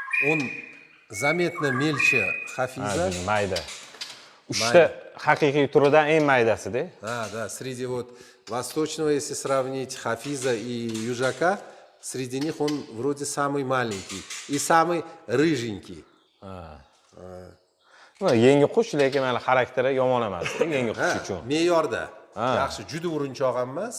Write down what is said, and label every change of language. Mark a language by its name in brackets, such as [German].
[Russian] Он заметно мельче хафиза. [Uzbek] Mayda. Uchta haqiqiy turidan eng maydasi-da. [Russian] Да, среди вот восточного, если сравнить хафиза и южака, среди них он вроде самый маленький и самый рыженький. [Uzbek] Yangi qush, lekin mana xarakteri yomon emas, yangi qush uchun. Me'yorda. Yaxshi, juda urinchoq emas.